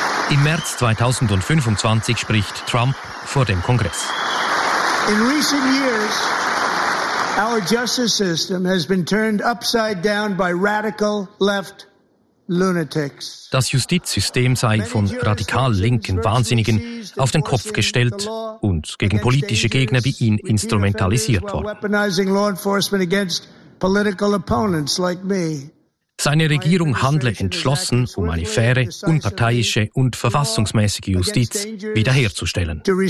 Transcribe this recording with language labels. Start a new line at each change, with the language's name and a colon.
German: Im März 2025 spricht Trump vor dem Kongress.
English: In recent years, our justice system has been turned upside down by radical left lunatics.
German: Das Justizsystem sei von radikal linken Wahnsinnigen auf den Kopf gestellt und gegen politische Gegner wie ihn instrumentalisiert worden. Seine Regierung handle entschlossen, um eine faire, unparteiische und verfassungsmäßige Justiz wiederherzustellen.